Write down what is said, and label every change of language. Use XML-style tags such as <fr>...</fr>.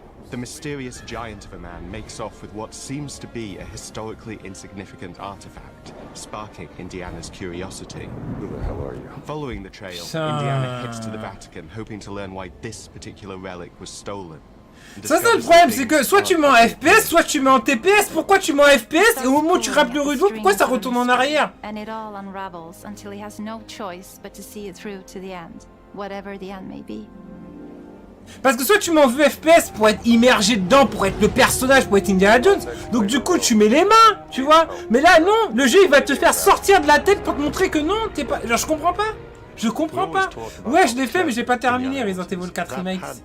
<en>The mysterious giant of a man makes off with what seems to be a historically insignificant artifact, sparking Indiana's curiosity. Who the hell are you? Following the trail, Indiana heads to the Vatican, hoping to learn why this particular relic was stolen.</en> <fr>Ça c'est le problème, c'est que soit tu mets en FPS, soit tu mets en TPS. Pourquoi tu mets en FPS et au moment où tu rappes le rudeau, pourquoi ça retourne en arrière?</fr> <en>And it all unravels until he has no choice but to see it through to the end, whatever the end may be.</en> <fr>Parce que soit tu mets en vue FPS pour être immergé dedans, pour être le personnage, pour être Indiana Jones, donc du coup tu mets les mains, tu vois. Mais là non, le jeu il va te faire sortir de la tête pour te montrer que non, t'es pas... Genre je comprends pas. Je comprends pas. Ouais, je l'ai fait, mais j'ai pas terminé Resident Evil 4 Remake.</fr>